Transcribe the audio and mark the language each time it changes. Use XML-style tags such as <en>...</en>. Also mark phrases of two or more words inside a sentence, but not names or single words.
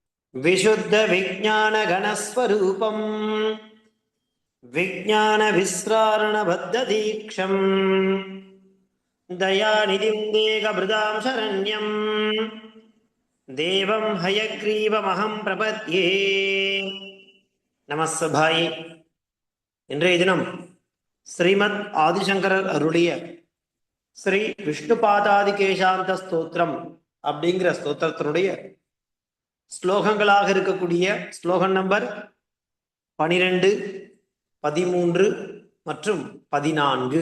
<sa>विशुद्ध विज्ञान घनस्वरूपं विज्ञान विस्रारण बद्ध दीक्षं दयानिधिं देहभृतां शरण्यं देवं हयग्रीवमहं प्रपद्ये நமஸ்தபாய்.</sa> <ta>இன்றைய தினம் ஸ்ரீமத் ஆதிசங்கரர் அருளிய ஸ்ரீ விஷ்ணுபாதாதி கேசாந்த ஸ்தோத்திரம் அப்படிங்கிற ஸ்தோத்திரத்தினுடைய ஸ்லோகங்களாக இருக்கக்கூடிய ஸ்லோகம் நம்பர் 12, 13 மற்றும் 14.</ta>